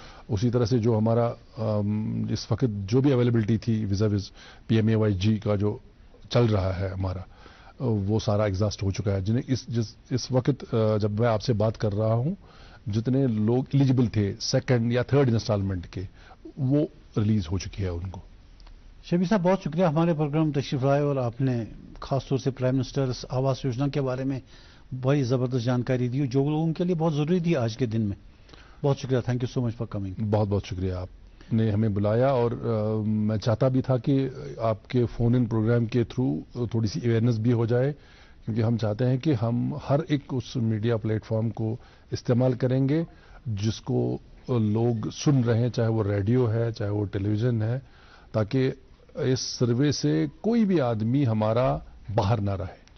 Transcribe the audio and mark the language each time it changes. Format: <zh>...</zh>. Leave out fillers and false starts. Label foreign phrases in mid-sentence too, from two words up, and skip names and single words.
<ur>اسی طرح سے جو ہمارا اس وقت جو بھی اویلیبلٹی تھی ویزا وز PMAY کا جو چل رہا ہے ہمارا وہ سارا ایگزاسٹ ہو چکا ہے. جنہیں اس وقت جب میں آپ سے بات کر رہا ہوں جتنے لوگ ایلیجبل تھے سیکنڈ یا</ur> <en>third installment</en> <ur>کے وہ ریلیز ہو چکی ہے ان کو. شفیع صاحب بہت شکریہ ہمارے پروگرام تشریف لائے اور آپ نے خاص طور سے</ur> <en>prime minister</en> <ur>آواس یوجنا کے بارے میں بڑی زبردست جانکاری دی جو لوگوں کے لیے بہت ضروری تھی آج کے دن میں. بہت شکریہ.</ur> <en>thank you so much for coming.</en> <ur>بہت بہت شکریہ آپ نے ہمیں بلایا اور میں چاہتا بھی تھا کہ آپ کے</ur> <en>phone in</en> <ur>پروگرام کے تھرو تھوڑی سی اویئرنیس بھی ہو جائے کیونکہ ہم چاہتے ہیں کہ ہم ہر ایک اس</ur> <en>media platform</en> <ur>کو استعمال کریں گے جس کو لوگ سن رہے ہیں چاہے وہ ریڈیو ہے چاہے وہ ٹیلی ویژن ہے تاکہ اس سروے سے کوئی بھی آدمی ہمارا باہر نہ رہے.</ur>